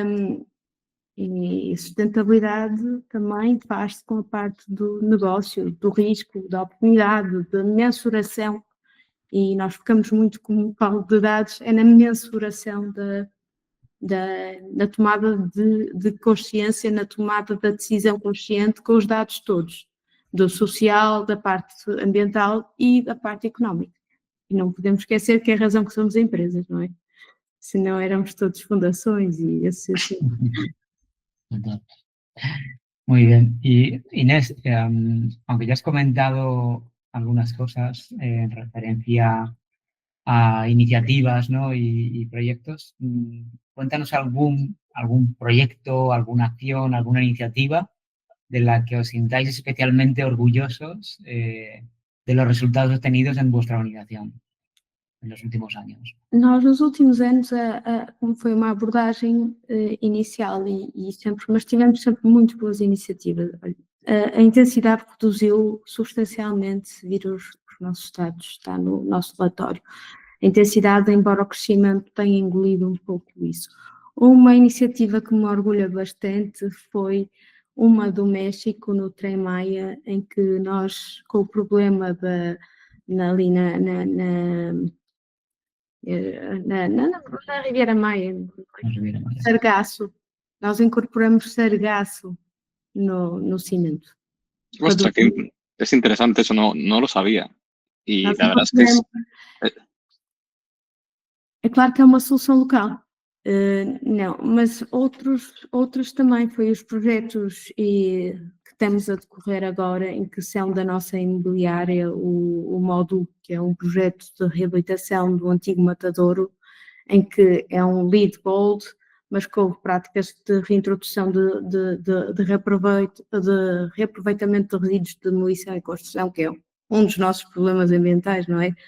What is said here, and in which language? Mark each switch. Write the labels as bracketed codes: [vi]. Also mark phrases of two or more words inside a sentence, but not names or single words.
[pt] sustentabilidade também faz-se com a parte do negócio, do risco, da oportunidade, da mensuração, e nós ficamos muito, como falo de dados, é na mensuração da tomada de consciência, na tomada da decisão consciente com os dados todos, do social, da parte ambiental e da parte económica. E não podemos esquecer que é a razão que somos empresas, não é? Senão éramos todos fundações [es] y asociaciones. Muy bien. Y Inés, aunque ya has comentado algunas cosas en referencia a iniciativas, ¿no? y proyectos, cuéntanos algún proyecto, alguna acción, alguna iniciativa de la que os sintáis especialmente orgullosos de los resultados obtenidos en vuestra organización en los últimos años. [pt] Nós, nos últimos anos, como foi uma abordagem inicial mas tivemos sempre muito boas iniciativas. A intensidade reduziu substancialmente, se vir os nossos dados, está no nosso relatório. A intensidade, embora o crescimento tenha engolido um pouco isso. Uma iniciativa que me orgulha bastante foi uma do México, no Tren Maya, em que nós, com o problema na Riviera Maia, sargaço, nós incorporamos sargaço no cimento. [es] Ostras, es interesante, eso no lo sabía. Y la verdad es que [pt] é claro que é uma solução local. Não, mas outros também foi os projetos que estamos a decorrer agora, em que são da nossa imobiliária o Módulo, que é um projeto de reabilitação do antigo matadouro, em que é um LEED Gold, mas com práticas de reintrodução de reaproveitamento de resíduos de demolição e construção, que é um dos nossos problemas ambientais, não é?